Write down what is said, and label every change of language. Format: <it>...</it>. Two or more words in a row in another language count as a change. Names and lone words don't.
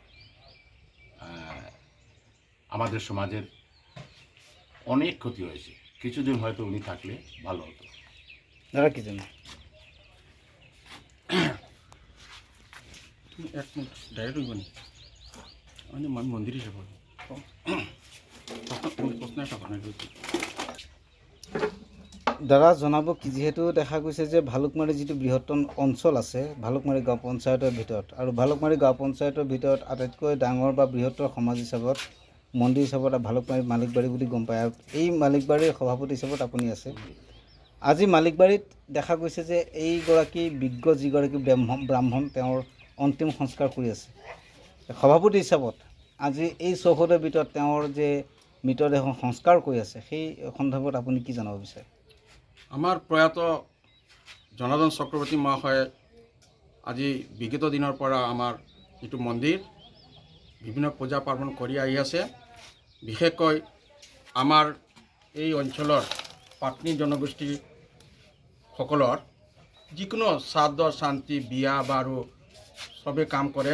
<bn>আমাদের সমাজের অনেক ক্ষতি হয়েছে। কিছুদিন হয়তো উনি থাকলে ভালো হতো। দাদা কি জানে? তুমি এক মিনিট ডাইরেক্ট হইব নি? আমি মন্দির হিসেবে প্রশ্ন একটা বানাই</bn> <as>দাদা জনাব কি, যিহেতু দেখা গৈছে যে ভালুকমাৰী যিটো বৃহত্তম অঞ্চল আছে ভালুকমাৰী গাঁও পঞ্চায়তৰ ভিতৰত, আৰু ভালুকমাৰী গাঁও পঞ্চায়তৰ ভিতৰত আটাইতকৈ ডাঙৰ বা বৃহত্তৰ সমাজ হিচাপত মন্দিৰ হিচাপত ভালুকমাৰী মালিকবাৰী বুলি গম পায়, আৰু এই মালিকবাৰীৰ সভাপতি হিচাপত আপুনি আছে। আজি মালিকবাৰীত দেখা গৈছে যে এইগৰাকী বিজ্ঞ যিগৰাকী ব্ৰাহ্মণ তেওঁৰ অন্তিম সংস্কাৰ কৰি আছে। সভাপতি হিচাপত আজি এই চৌহদৰ ভিতৰত তেওঁৰ যে মৃতদেহ সংস্কাৰ কৰি আছে, সেই সন্দৰ্ভত আপুনি কি জনাব বিচাৰে?</as> <bn>আমার প্রয়াত</bn> <as>জনার্দন চক্রবর্তী মহাশয়ে আজি বিগত দিনৰ পৰা আমাৰ যিটো মন্দিৰ বিভিন্ন পূজা পাৰ্বণ কৰি আহি আছে। বিশেষকৈ আমাৰ এই অঞ্চলৰ পাটনি জনগোষ্ঠীসকলৰ যিকোনো শ্ৰাদ্ধ শান্তি বিয়া বাৰু চবেই কাম কৰে।</as>